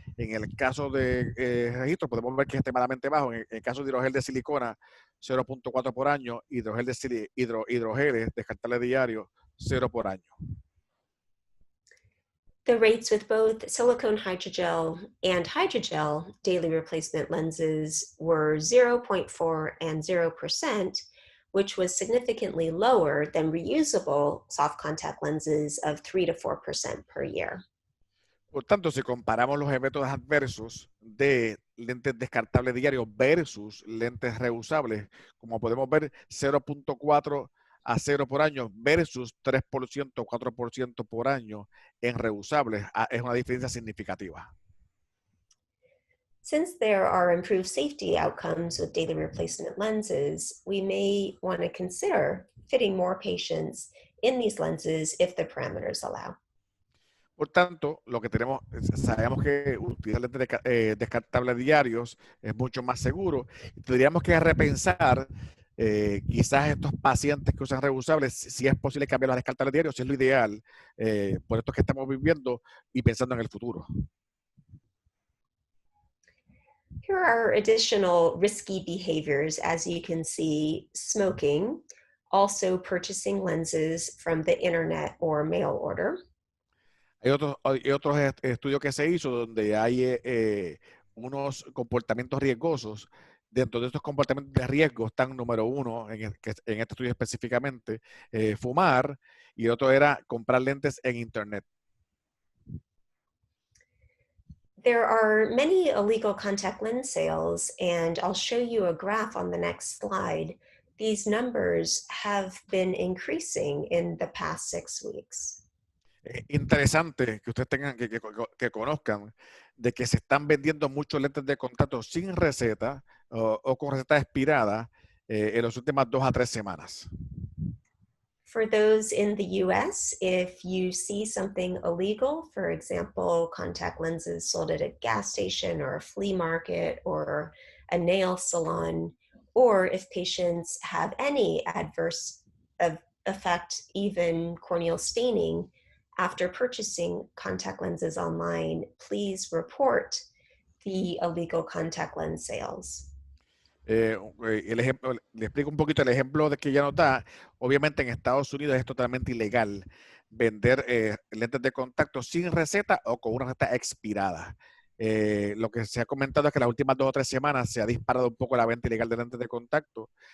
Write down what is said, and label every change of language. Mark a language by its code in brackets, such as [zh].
[es] En el caso de registro, podemos ver que es extremadamente bajo. En el caso de hidrogel de silicona, 0.4 por año, hidrogeles descartables diarios, 0 por año. [en] The rates with both silicone hydrogel and hydrogel daily replacement lenses were 0.4 and 0%, which was significantly lower than reusable soft contact lenses of 3 to 4% per year. [es] Por tanto, si comparamos los eventos adversos de lentes descartables diarios versus lentes reusables, como podemos ver, 0.4 a 0 por año versus 3% o 4% por año en reusables, es una diferencia significativa. [en] Since there are improved safety outcomes with daily replacement lenses, we may want to consider fitting more patients in these lenses if the parameters allow. [es] Por tanto, lo que sabemos que utilizar lentes descartables diarios es mucho más seguro. Tendríamos que repensar quizás estos pacientes que usan reusables, si es posible cambiarlos a descartables diarios, si es lo ideal, por esto que estamos viviendo y pensando en el futuro. [en] Here are additional risky behaviors. As you can see, smoking, also purchasing lenses from the internet or mail order. [es] Hay otros estudios que se hizo donde hay unos comportamientos riesgosos. Dentro de estos comportamientos de riesgo están, número uno, en este estudio específicamente, fumar, y el otro era comprar lentes en internet. [en] There are many illegal contact lens sales, and I'll show you a graph on the next slide. These numbers have been increasing in the past 6 weeks. [es] Interesante que ustedes tengan que conozcan de que se están vendiendo muchos lentes de contacto sin receta o con receta expirada en las últimas 2 a 3 semanas. [en] For those in the US, if you see something illegal, for example, contact lenses sold at a gas station or a flea market or a nail salon, or if patients have any adverse effect, even corneal staining, after purchasing contact lenses online, please report the illegal contact lens sales. [es] El ejemplo, le explico un poquito el ejemplo de que ella nos da. Obviamente en Estados Unidos es totalmente ilegal vender lentes de contacto sin receta o con una receta expirada. Lo que se ha comentado es que las últimas 2 o 3 semanas se ha disparado un poco la venta ilegal de lentes de contacto.